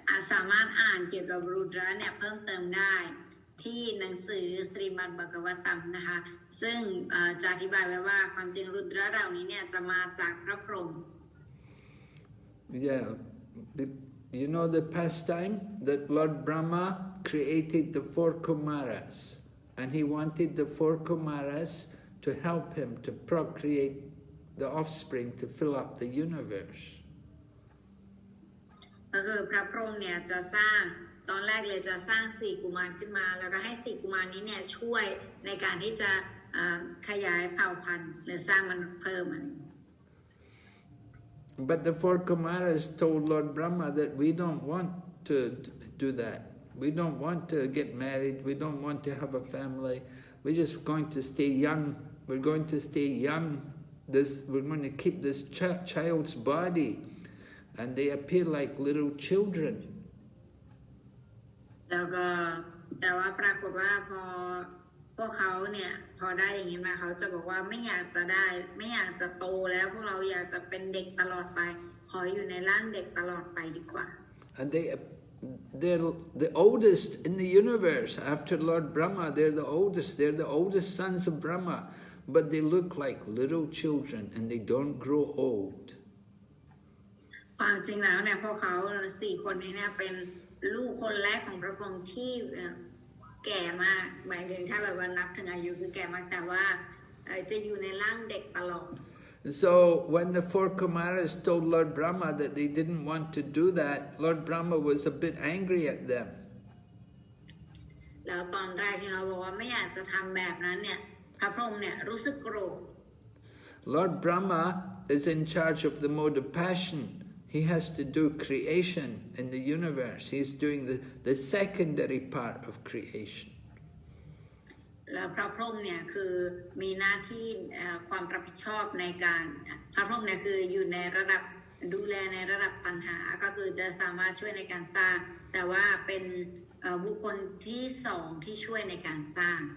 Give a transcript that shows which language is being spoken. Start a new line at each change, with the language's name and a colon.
Thai: สามารถอ่านเกี่ยวกับรูดระเนี่ยเพิ่มเติมได้ที่หนังสือสรีมัดบากวตัมนะคะซึ่งจะอธิบายไว้ว่าความจริงรูดระเหล่านี้เนี่ยจะมาจากพระพรหม
English: Yeah, you know the pastime that Lord Brahma created the 4 Kumaras, and he wanted the 4 Kumaras to help him to procreate the offspring to fill up the universe.
Thai: ก็คือพระพรหมเนี่ยจะสร้างตอนแรกเลยจะสร้าง4กุมารขึ้นมาแล้วก็ให้4กุมารนี้เนี่ยช่วยในการที่จะขยายเผ่าพันธุ์หรือสร้างมันเพิ่มมัน
English: But the 4 Kumaras told Lord Brahma that we don't want to do that. We don't want to get married. We don't want to have a family. We're just going to stay young. We're going to stay young. We're going to keep this child's body. And they appear like little children.
Thai: แล้วก็แต่ว่าปรากฏว่าพวกเขาเนี่ยพอได้อย่างนี้มาเขาจะบอกว่าไม่อยากจะโตแล้วพวกเราอยากจะเป็นเด็กตลอดไปขออยู่ในร่างเด็กตลอดไปดีกว่า
English: And they're the oldest in the universe after Lord Brahma. They're the oldest. They're the oldest sons of Brahma. But they look like little children and they don't grow old.
Thai: ความจริงแล้วเนี่ยพวกเขา4คนนี้เนี่ยเป็นลูกคนแรกของพระพรหมที่แก่มากหมายถึงถ้าแบบว่านับถึงอายุคือแก่มากแต่ว่าจะอยู่ในร่างเด็กตลอด
English: So when the 4 Kumaras told Lord Brahma that they didn't want to do that, Lord Brahma was a bit angry at them.
Thai: แล้วตอนแรกที่เขาบอกว่าไม่อยากจะทำแบบนั้นเนี่ยพระพรหมเนี่ยรู้สึกโกรธ
English: Lord Brahma is in charge of the mode of passion. He has to do creation in the universe. He's doing the secondary part of creation.
Thai: แล้วพระพรหมเนี่ยคือมีหน้าที่ความรับผิดชอบในการพระพรหมเนี่ยคืออยู่ในระดับดูแลในระดับปัญหาก็คือจะสามารถช่วยในการสร้างแต่ว่าเป็นบุคคลที่2ที่ช่วยในการสร้าง